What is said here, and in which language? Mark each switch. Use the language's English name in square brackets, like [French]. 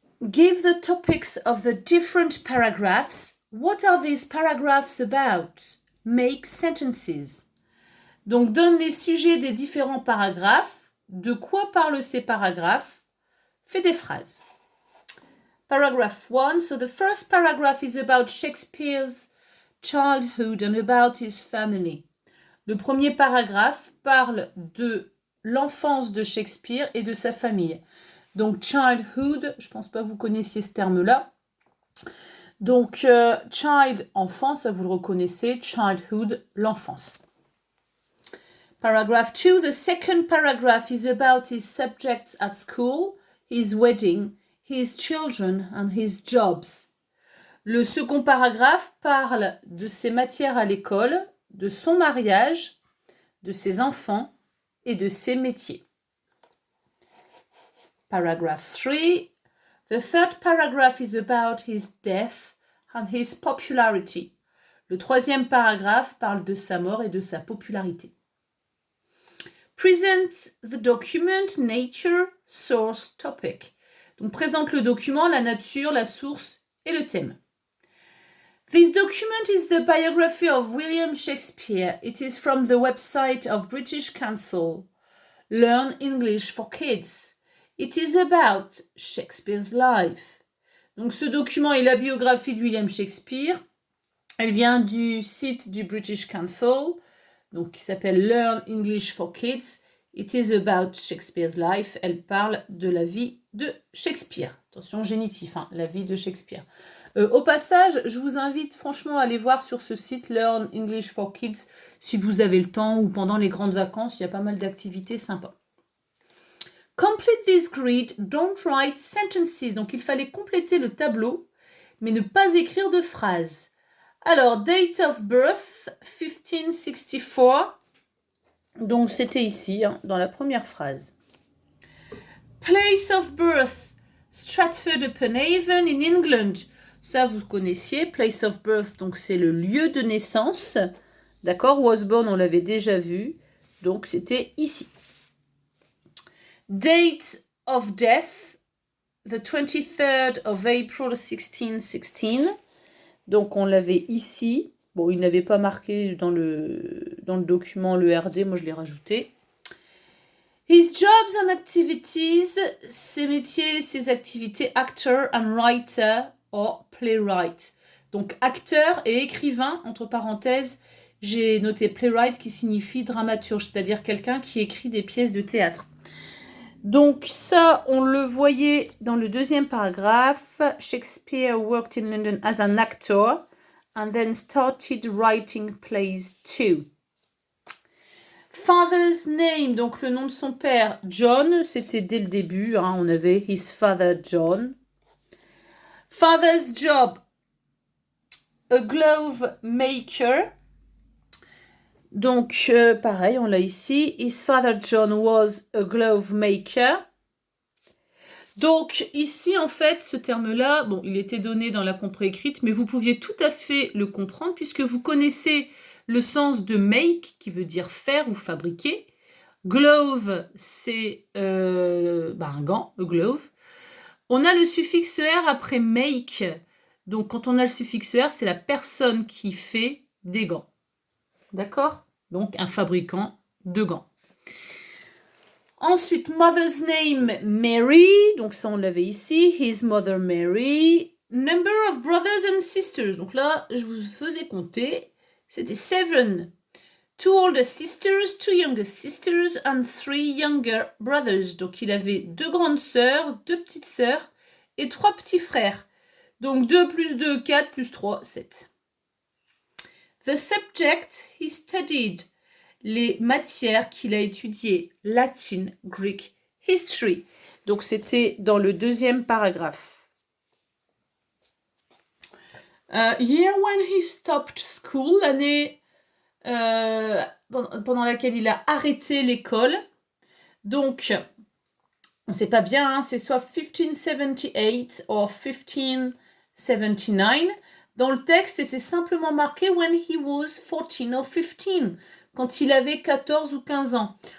[English] Give the topics of the different paragraphs. What are these paragraphs about? Make sentences. [French] Donc, donne les sujets des différents paragraphes. De quoi parlent ces paragraphes? Fais des phrases. [English] Paragraph 1. So the first paragraph is about Shakespeare's childhood and about his family. [French] Le premier paragraphe parle de l'enfance de Shakespeare et de sa famille. Donc, childhood, je ne pense pas que vous connaissiez ce terme-là. Donc, child, enfant, ça vous le reconnaissez. Childhood, l'enfance. [English] Paragraph 2, the second paragraph is about his subjects at school, his wedding, his children and his jobs. [French] Le second paragraphe parle de ses matières à l'école, de son mariage, de ses enfants et de ses métiers. [English] Paragraph 3, the third paragraph is about his death and his popularity. [French] Le troisième paragraphe parle de sa mort et de sa popularité. [English] Present the document, nature, source, topic. [French] Donc présente le document, la nature, la source et le thème. [English] This document is the biography of William Shakespeare. It is from the website of British Council. Learn English for Kids. It is about Shakespeare's life. [French] Donc ce document est la biographie de William Shakespeare. Elle vient du site du British Council, donc qui s'appelle Learn English for Kids. [English] It is about Shakespeare's life. [French] Elle parle de la vie de Shakespeare. Attention, génitif, hein, la vie de Shakespeare. Au passage, je vous invite franchement à aller voir sur ce site Learn English for Kids si vous avez le temps ou pendant les grandes vacances. Il y a pas mal d'activités sympas. [English] Complete this grid, don't write sentences. [French] Donc il fallait compléter le tableau, mais ne pas écrire de phrases. [English] Alors, date of birth, 1564. [French] Donc c'était ici, hein, dans la première phrase. [English] Place of birth, Stratford-upon-Avon in England. [French] Ça, vous connaissiez. Place of birth, donc c'est le lieu de naissance. D'accord, was born, on l'avait déjà vu. Donc c'était ici. [English] Date of death, the 23rd of April 1616. [French] Donc on l'avait ici. Bon, il n'avait pas marqué dans le document le RD, moi je l'ai rajouté. [English] His jobs and activities, [French] ses métiers, ses activités, [English] actor and writer or playwright. [French] Donc acteur et écrivain, entre parenthèses, j'ai noté playwright qui signifie dramaturge, c'est-à-dire quelqu'un qui écrit des pièces de théâtre. Donc ça, on le voyait dans le deuxième paragraphe. [English] Shakespeare worked in London as an actor and then started writing plays too. [French] Father's name, donc le nom de son père, John, c'était dès le début, hein, on avait [English] his father John. Father's job, a glove maker. [French] Donc, pareil, on l'a ici. [English] His father John was a glove maker. [French] Donc, ici, en fait, ce terme-là, bon, il était donné dans la compréécrite, mais vous pouviez tout à fait le comprendre puisque vous connaissez le sens de make, qui veut dire faire ou fabriquer. Glove, c'est un gant, a glove. On a le suffixe R après make. Donc, quand on a le suffixe R, c'est la personne qui fait des gants. D'accord? Donc, un fabricant de gants. Ensuite, [English] mother's name, Mary. [French] Donc, ça, on l'avait ici. [English] His mother, Mary. Number of brothers and sisters. [French] Donc là, je vous faisais compter. C'était 7. [English] 2 older sisters, 2 younger sisters, and 3 younger brothers. [French] Donc, il avait 2 grandes sœurs, 2 petites sœurs et 3 petits frères. Donc, 2 plus 2, 4 plus 3, 7. [English] The subject he studied. [French] Les matières qu'il a étudiées. Latin, Greek, History. Donc, c'était dans le deuxième paragraphe. [English] Year when he stopped school. [French] L'année pendant laquelle il a arrêté l'école. Donc, on ne sait pas bien, hein, c'est soit 1578 ou 1579. Dans le texte, c'est simplement marqué [English] when he was 14 or 15, [French] quand il avait 14 ou 15 ans.